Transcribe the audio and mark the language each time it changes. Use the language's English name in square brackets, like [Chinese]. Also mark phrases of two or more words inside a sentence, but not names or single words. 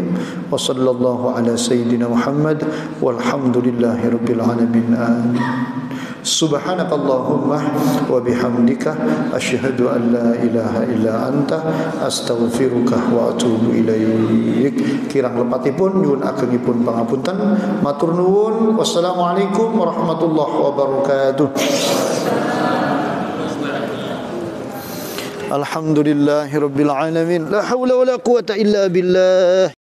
[Arabic] وصلى الله على سيدنا محمد والحمد لله رب العالمين. آمين. سبحانك اللهم وبحمدك أشهد أن لا إله إلا أنت أستغفرك وأتوب إليك. [Javanese] Kirang lepatipun nyuwun agengipun pangapunten, matur nuwun. [Arabic] والسلام عليكم ورحمة الله وبركاته. الحمد لله رب العالمين. لا حول ولا قوة إلا بالله.